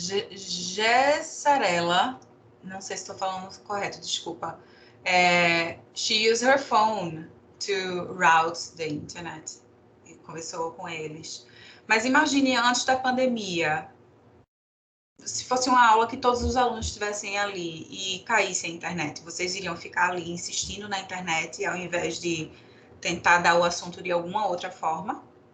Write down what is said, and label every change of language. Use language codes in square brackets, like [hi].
[pt] Gessarella, não sei se estou falando correto, desculpa. [en] She used her phone to route the internet. [pt] E conversou com eles. Mas imagine antes da pandemia, se fosse uma aula que todos os alunos estivessem ali e caísse a internet, vocês iriam ficar ali insistindo na internet ao invés de tentar dar o assunto de alguma outra forma?